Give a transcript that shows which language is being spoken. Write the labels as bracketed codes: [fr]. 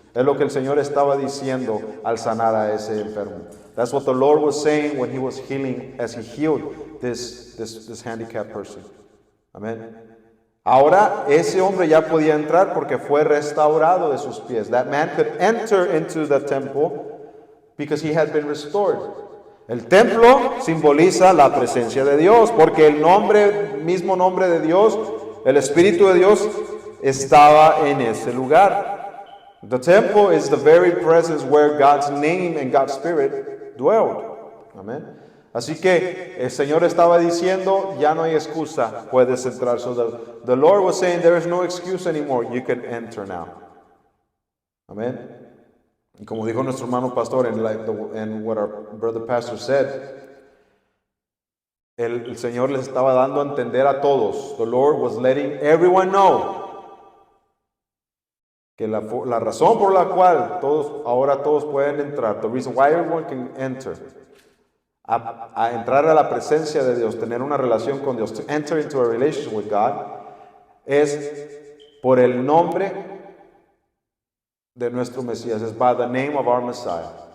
[es] Es lo que el Señor estaba diciendo al sanar a ese enfermo. [en] That's what the Lord was saying when He was healing, as He healed this handicapped person. Amen. [es] Ahora ese hombre ya podía entrar porque fue restaurado de sus pies. [en] That man could enter into the temple because he had been restored. [es] El templo simboliza la presencia de Dios, porque el mismo nombre de Dios, el Espíritu de Dios, estaba en ese lugar. [en] The temple is the very presence where God's name and God's Spirit dwelled. Amen. [es] Así que el Señor estaba diciendo, ya no hay excusa, puedes entrar. [en] So the Lord was saying, there is no excuse anymore, you can enter now. Amen. [es] Y como dijo nuestro hermano pastor, [en] and what our brother pastor said, [es] el Señor les estaba dando a entender a todos. [en] The Lord was letting everyone know [es] que la razón por la cual ahora todos pueden entrar, [en] the reason why everyone can enter, [es] a entrar a la presencia de Dios, tener una relación con Dios, [en] to enter into a relationship with God, [es] es por el nombre de nuestro Mesías, es [en] by the name of our Messiah.